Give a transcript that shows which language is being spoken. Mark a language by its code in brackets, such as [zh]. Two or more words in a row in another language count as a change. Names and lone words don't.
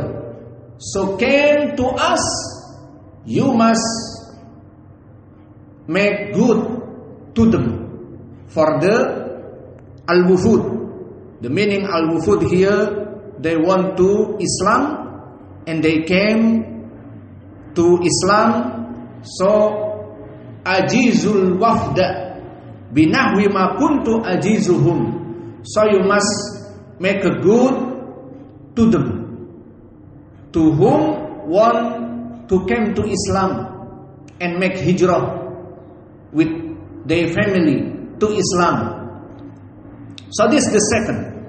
[en] So came to us, you must make good to them for the al-wufud. The meaning al-wufud here, they want to Islam and they came to Islam. [ar] So أجيزوا الوفد بنحو ما كنت أجيزهم. [en] So you must make a good to them, to whom want to come to Islam and make hijrah with their family to Islam. So this is the second.